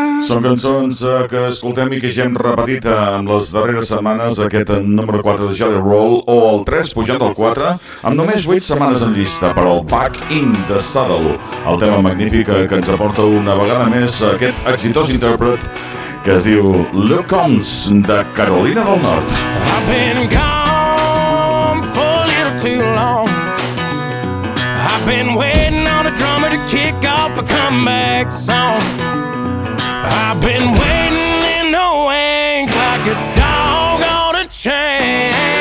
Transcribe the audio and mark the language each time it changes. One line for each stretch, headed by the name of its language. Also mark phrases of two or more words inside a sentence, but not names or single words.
Catalan: Són cançons que escoltem i que ja hem repetit en les darreres setmanes, aquest número 4 de Jelly Roll, o el 3 pujant del 4, amb només 8 setmanes en llista per al Back in the Saddle, el tema magnífic que ens aporta una vegada més aquest exitós intèrpret que es diu Luke Combs, de Carolina del Nord.
English: I've been gone for a little too long. I've been waiting on a drummer to kick off a comeback song. I've been waiting in the wings like a dog on a chain.